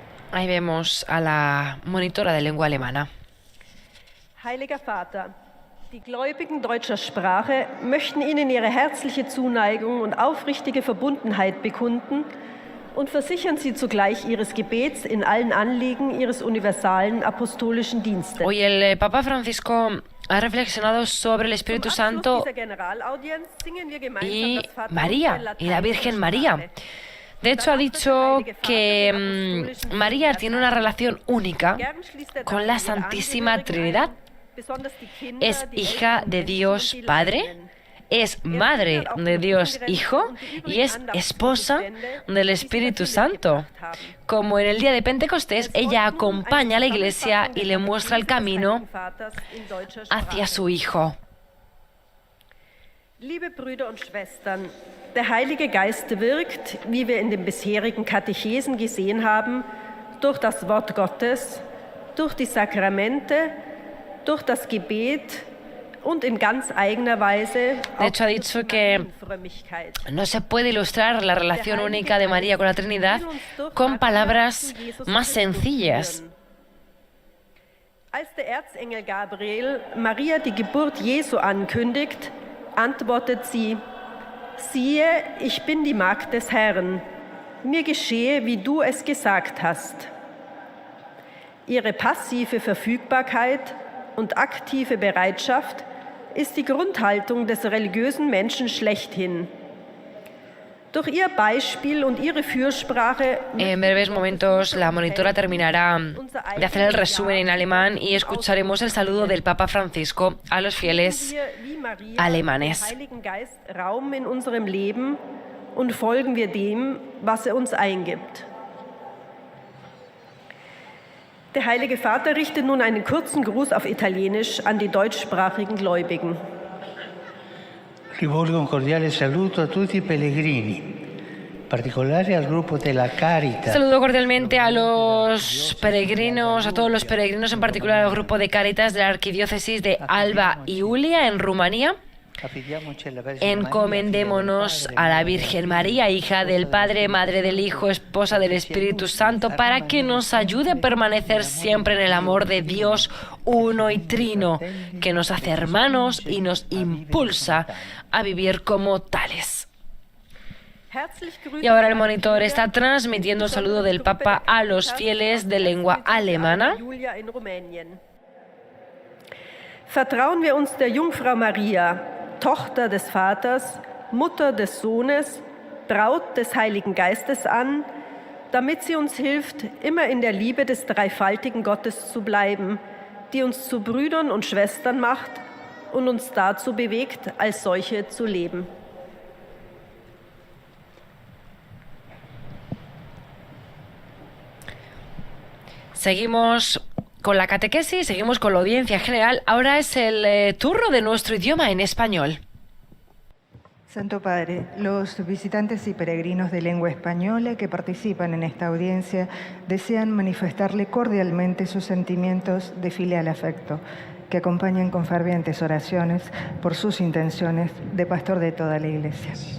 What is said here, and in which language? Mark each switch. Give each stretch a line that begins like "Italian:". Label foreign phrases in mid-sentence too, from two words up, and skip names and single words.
Spanish: Ahí vemos a la monitora de lengua alemana.
German: Heiliger Vater, die Gläubigen deutscher Sprache möchten Ihnen ihre herzliche Zuneigung und aufrichtige Verbundenheit bekunden und versichern Sie zugleich Ihres Gebets in allen Anliegen Ihres universalen apostolischen Dienstes.
Spanish: Hoy el Papa Francisco ha reflexionado sobre el Espíritu Santo y María, y la Virgen María. De hecho, ha dicho que María tiene una relación única con la Santísima Trinidad. Es hija de Dios Padre, es madre de Dios Hijo y es esposa del Espíritu Santo. Como en el día de Pentecostés, ella acompaña a la Iglesia y le muestra el camino hacia su Hijo.
German: Liebe Brüder und Schwestern, der Heilige Geist wirkt, wie wir in den bisherigen Katechesen gesehen haben, durch das Wort Gottes, durch die Sakramente, durch das Gebet und in ganz eigener Weise.
Spanish: De hecho, ha dicho que no se puede ilustrar la relación única de María con la Trinidad con palabras más sencillas.
German: Als der Erzengel Gabriel Maria die Geburt Jesu ankündigt, antwortet sie: Siehe, ich bin die Magd des Herrn. Mir geschehe, wie du es gesagt hast. Ihre passive Verfügbarkeit und aktive Bereitschaft ist die Grundhaltung des religiösen Menschen schlechthin. Durch ihr Beispiel und ihre Fürsprache.
Spanish: En breves momentos la monitora terminará de hacer el resumen en alemán y escucharemos el saludo del Papa Francisco a los fieles alemanes.
German: Heiligen Geist Raum in unserem Leben und folgen wir dem, was uns eingibt. Der Heilige Vater richtet nun einen kurzen Gruß auf Italienisch an die deutschsprachigen Gläubigen.
Italian: Rivolgo un cordiale saluto a tutti i pellegrini, in particolare al gruppo della Caritas.
Spanish: Saludo cordialmente a los peregrinos, a todos los peregrinos, en particular al grupo de Cáritas de la Arquidiócesis de Alba Iulia en Rumanía. Encomendémonos a la Virgen María, hija del Padre, madre del Hijo, esposa del Espíritu Santo, para que nos ayude a permanecer siempre en el amor de Dios uno y trino, que nos hace hermanos y nos impulsa a vivir como tales. Y ahora el monitor está transmitiendo el saludo del Papa a los fieles de lengua alemana.
German: Vertrauen wir uns der Jungfrau Maria, Tochter des Vaters, Mutter des Sohnes, Braut des Heiligen Geistes an, damit sie uns hilft, immer in der Liebe des dreifaltigen Gottes zu bleiben, die uns zu Brüdern und Schwestern macht und uns dazu bewegt, als solche zu leben.
Spanish: Seguimos con la catequesis, seguimos con la audiencia general. Ahora es el turno de nuestro idioma en español. Santo Padre, los visitantes y peregrinos de lengua española que participan en esta audiencia desean manifestarle cordialmente sus sentimientos de filial afecto, que acompañan con fervientes oraciones por sus intenciones de pastor de toda la Iglesia.